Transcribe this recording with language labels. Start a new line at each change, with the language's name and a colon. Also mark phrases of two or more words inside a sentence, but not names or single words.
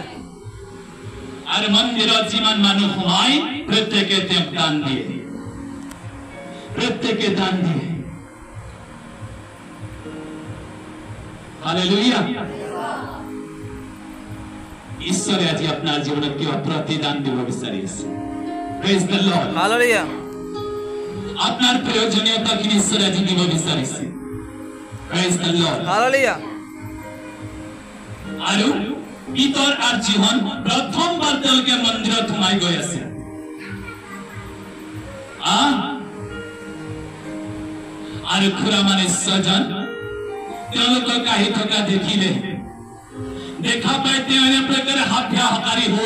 Assamese: আর মন্দিৰত যিমান মানুহ সোমায় প্ৰত্যেকে তেওঁক দান দিয়ে, প্ৰত্যেকে দান দিয়ে। হালেলুয়া। ঈশ্বৰে আজি আপোনাৰ জীৱনত কিবা প্ৰতিদান দিব বিচাৰি আছে।
English: Praise the Lord. Hallelujah.
Assamese: আপনার প্রয়োজনীয়তাখিনি ঈশ্বরে আজি দিব বিচাৰিছে।
English: Praise the Lord. Hallelujah.
Assamese: আৰু পিতৰ আৰু জীবন প্ৰথমবাৰ তেওঁলোকে মন্দিৰত সোমাই গৈ আছে। আৰু খুৰা মানে ছজন তেওঁলোকক আহি থকা দেখিলে, দেখা পাই তেওঁ এনে প্ৰকাৰে হাবিয়াকাৰী হ'ল।